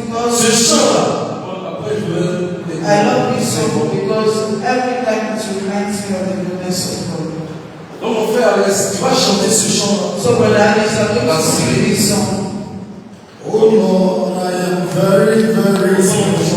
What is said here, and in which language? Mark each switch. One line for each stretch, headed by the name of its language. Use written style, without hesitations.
French: ce chant-là, après je veux.
English: I love this song because every time it reminds me of the goodness of God.
French: Donc mon frère Alex, tu vas chanter ce chant-là.
English: So brother Alex, I'm going to sing this song. Oh Lord, I am very, very sorry.